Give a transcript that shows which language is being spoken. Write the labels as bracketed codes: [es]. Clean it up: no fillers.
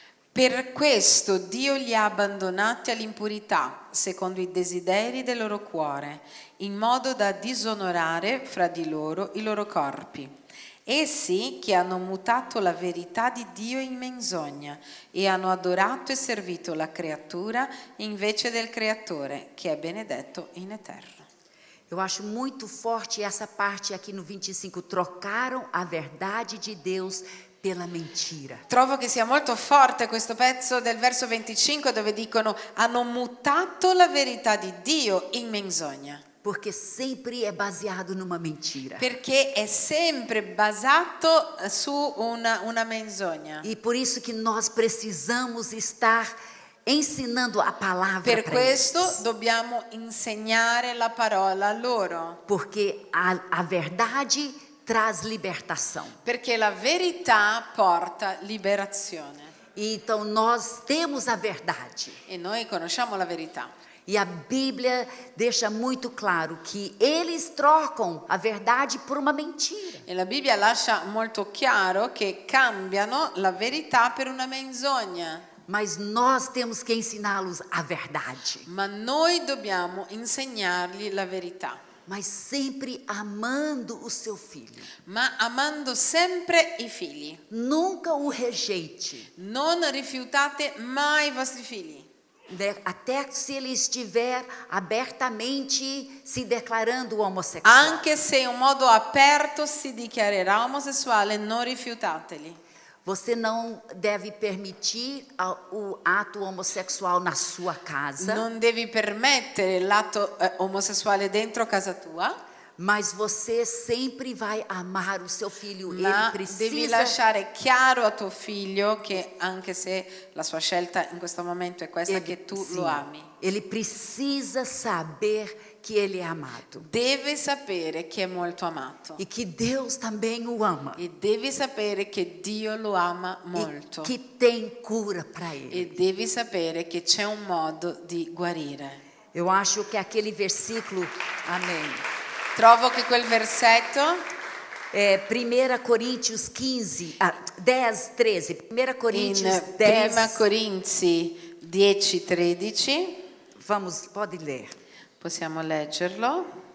[it] Per questo Dio li ha abbandonati all'impurità, secondo i desideri del loro cuore, in modo da disonorare fra di loro i loro corpi. Essi che hanno mutato la verità di Dio in menzogna e hanno adorato e servito la creatura invece del Creatore, che è benedetto in eterno. [pt] Eu acho muito forte essa parte aqui no 25. Trocaram a verdade de Deus pela mentira. [it] Trovo che sia molto forte questo pezzo del verso 25 dove dicono hanno mutato la verità di Dio in menzogna. [pt] Porque sempre é baseado numa mentira. [it] Perché è sempre basato su una menzogna. [pt] E por isso que nós precisamos estar ensinando a palavra [it] Per [pt] para [it] questo [pt] eles. [it] dobbiamo insegnare la parola a loro, [pt] Porque a verdade traz libertação. [it] perché la verità porta liberazione [pt] Então nós temos a verdade. [it] e noi conosciamo la verità. [pt] E a Bíblia deixa muito claro que eles trocam a verdade por uma mentira. [it] E la Bibbia lascia molto chiaro che cambiano la verità per una menzogna, [pt] Mas nós temos que ensiná-los a verdade. [it] ma noi dobbiamo insegnargli la verità, [pt] Mas sempre amando o seu filho. [it] ma amando sempre i figli. [pt] Nunca o rejeite. [it] Non rifiutate mai i vostri figli. [pt] Até se ele estiver abertamente se declarando homossexual. [it] Anche se in un modo aperto si dichiarerà omosessuale, non rifiutateli. [pt] Você não deve permitir o ato homossexual na sua casa, [it] Non devi permettere l'atto omosessuale dentro casa tua, [pt] mas você sempre vai amar o seu filho. [it] ma [pt] Ele [it] devi [pt] precisa, [it] lasciare chiaro a tuo figlio che anche se la sua scelta in questo momento è questa, che tu [pt] sim, [it] lo ami. [pt] ele precisa saber que ele é amado [it] Deve sapere che è molto amato [pt] e que Deus também o ama [it] e devi sapere che Dio lo ama [pt] e [it] molto [pt] que tem cura para ele. [it] e devi sapere che c'è un modo di guarire. [pt] Eu acho que aquele versículo, amém. [it] Trovo che quel versetto [pt] 1 Coríntios 10, 13. 1 Coríntios [it] in [pt] 10. [it] 1 Corinzi 10:13, [pt] Pode ler. [it] possiamo leggerlo.